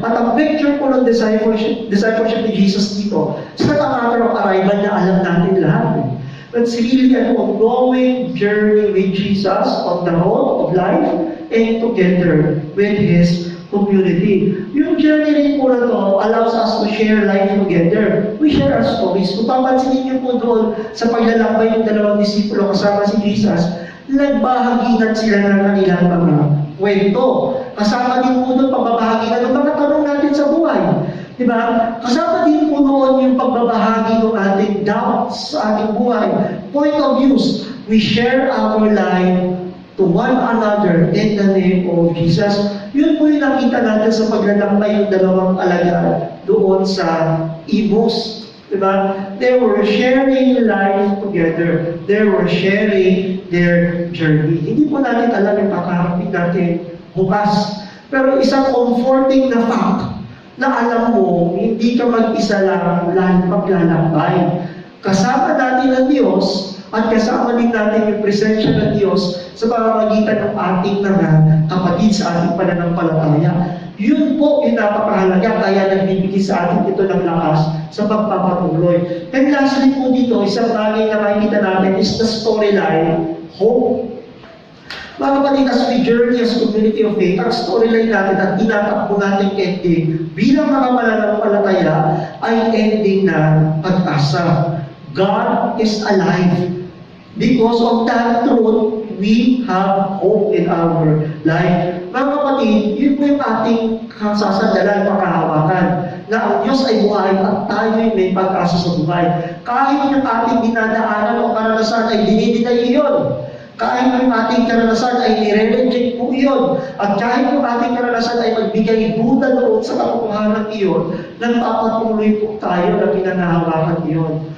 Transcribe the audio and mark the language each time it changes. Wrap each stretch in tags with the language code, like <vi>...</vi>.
<tl>At ang picture po ng discipleship ni Jesus dito,</tl> <en>it's not a matter of arrival</en> <tl>na alam natin lahat.</tl> <en>But it's really an ongoing journey with Jesus on the road of life and together with His community.</en> <tl>Yung journey rin po na to</tl> <en>allows us to share life together. We share our stories.</en> <tl>Kung papansinin niyo po doon sa paglalakbay ng 2 disipulo kasama si Jesus, nagbahaginan sila ng kanilang mga kwento. Kasama din po doon pagbabahaginan ng mga tanong natin sa buhay. Diba? Kasama din po noon yung pagbabahagi ng ating doubts sa ating buhay.</tl> <en>Point of views. We share our life to one another in the name of Jesus.</en> <tl>Yun po yung nakita natin sa paglalakbay ng 2 alagad doon sa Imus. Diba?</tl> <en>They were sharing life together. They were sharing their journey.</en> <tl>Hindi po natin alam yung kakaharapin natin bukas. Pero isang comforting na fact na alam mo, hindi ka mag-isa lang maglalakbay. Kasama natin ang Diyos at kasama din natin yung presensya ng Diyos sa pamamagitan ng ating mga kapatid sa ating pananampalataya. Yun po yung napakahalaga, kaya nagbibigay sa atin ito ng lakas sa pagpapatuloy.</tl> <en>And lastly</en> <tl>po dito, isang bagay na makikita natin</tl> <en>is the storyline, hope.</en> <tl>Mga kapatid,</tl> <en>as we journey as community of faith,</en> <tl>ang storyline natin at tinatakbo natin ending bilang mga mananampalataya ay ending na pag-asa.</tl> <en>God is alive. Because of that truth, we have hope in our life.</en> <tl>Mga kapatid, yun po yung ating sasandalan, pakahawakan, na ang Diyos ay buhay at tayo'y may pag-asa sa buhay. Kahit yung ating dinadaanan o karanasan ay dinidinay iyon. Kahit yung ating karanasan ay nire-reject po iyon. At kahit yung ating karanasan ay magbigay buda doon sa katotohanan iyon, nagpapatuloy po tayo na pinanahawakan iyon.</tl>